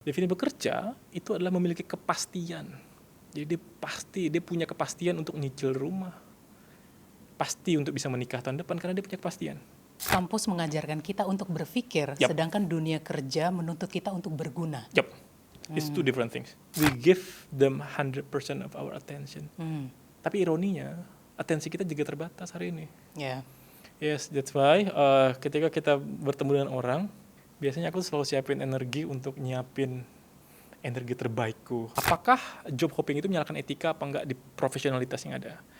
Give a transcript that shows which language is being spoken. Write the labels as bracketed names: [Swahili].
[Indonesian] Definisi bekerja itu adalah memiliki kepastian. Jadi dia punya kepastian untuk nyicil rumah. Pasti untuk bisa menikah tahun depan karena dia punya kepastian. Kampus mengajarkan kita untuk berpikir, Yap. sedangkan dunia kerja menuntut kita untuk berguna. Yup. [English] It's two different things. We give them 100% of our attention. [Indonesian] Tapi ironinya, atensi kita juga terbatas hari ini. Ya. [English] Yes, that's why [Indonesian] ketika kita bertemu dengan orang, biasanya aku selalu siapin energi untuk nyiapin energi terbaikku. Apakah job hopping itu menyalahkan etika apa enggak di profesionalitas yang ada?